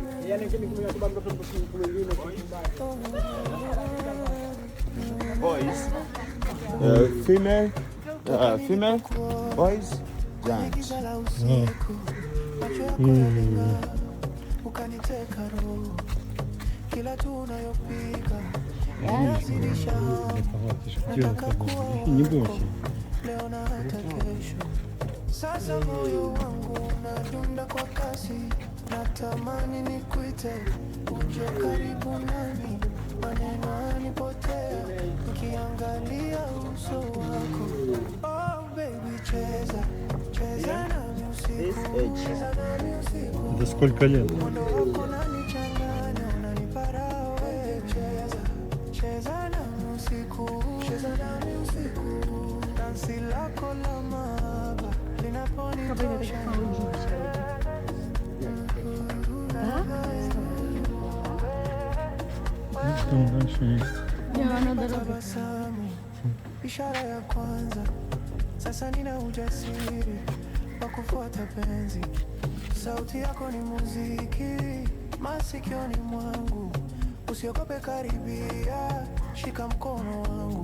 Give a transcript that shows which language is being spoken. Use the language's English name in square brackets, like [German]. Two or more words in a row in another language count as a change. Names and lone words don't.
[Swahili] Boys, female, boys, giants. Ukaniteka roho kila tunayopika nataka kuwa wako leo na hata kesho. Sasa moyo wangu unadunda kwa kasi, natamani nikuite uje karibu nami, maneno yanipotea nikiangalia uso wako. [English] Oh baby, [Swahili] cheza cheza nami usiku, cheza nami usiku. [Russian] Это сколько лет? [Swahili] Mwendo wako unanichanganya, unanipara wewe. Cheza cheza nami usiku, cheza nami usiku. Dansi lako la mahaba linaponitosha. [Russian] Там дальше есть. [Swahili] Tabasamu, ishara ya kwanza. Sasa nina ujasiri wa kufuata penzi. Sauti yako ni muziki masikioni mwangu. Usiogope, karibia, shika mkono wangu.